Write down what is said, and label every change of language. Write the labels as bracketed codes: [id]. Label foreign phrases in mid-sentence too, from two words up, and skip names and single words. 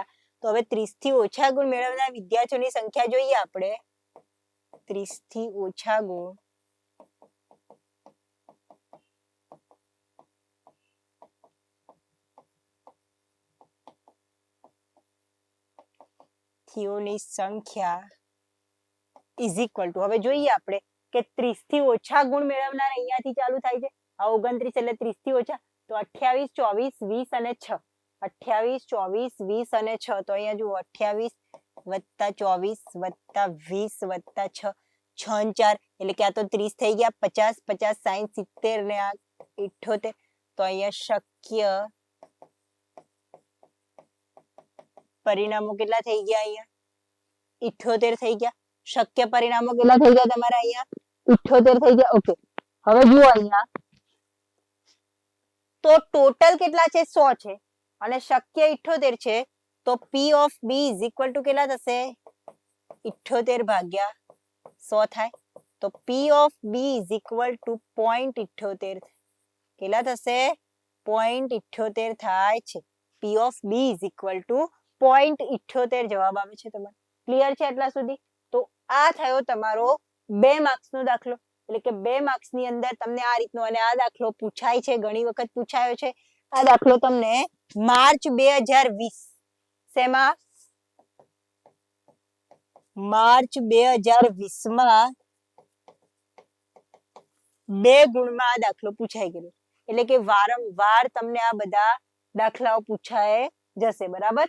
[gu] તો હવે 30 થી ઓછા ગુણ મેળવનાર વિદ્યાર્થીઓની સંખ્યા જોઈએ આપણે. 30 થી ઓછા ગુણ વિદ્યાર્થીઓની સંખ્યા [en] is equal to [gu] હવે જોઈએ આપણે કે 30 થી ઓછા ગુણ મેળવનાર અહીંયાથી ચાલુ થાય છે. આ 29 એટલે 30 થી ઓછા તો 28, 24, 20 અને 6. 28, 24, 20 અને 6. તો અહીંયા જુઓ 28 + 24 + 20 + 6. 6 અને 4 એટલે કે આ તો 30 થઈ ગયા. 50, 50, 60, 70 ને આ 78. તો અહીંયા શક્ય પરિણામો કેટલા થઈ ગયા અહીંયા 78 થઈ ગયા. શક્ય પરિણામો કેટલા થઈ ગયા તમારા અહીંયા 78 થઈ ગયા. ઓકે હવે જુઓ અહીંયા તો ટોટલ કેટલા છે 100 છે અને શક્ય 78 છે. તો [en] P of B is equal to [gu] કેટલા થશે 78/100 થાય. તો [en] P of B is equal to [gu] 0.78 કેટલા થશે 0.78 થાય છે. [en] P of B is equal to [gu] 0.78 જવાબ આવે છે તમારો. ક્લિયર છે આટલા સુધી? તો આ થયો તમારો 2 માર્ક્સનો દાખલો. એટલે કે 2 માર્ક્સની અંદર તમને આ રીતનો અને આ દાખલો પૂછાય છે, ઘણી વખત પૂછાયો છે. આ દાખલો તમને માર્ચ 2020 શેમાં માર્ચ 2020 માં 2 ગુણમાં આ દાખલો પૂછાઈ ગયેલો, એટલે કે વારંવાર તમને આ બધા દાખલાઓ પૂછાય જશે, બરાબર?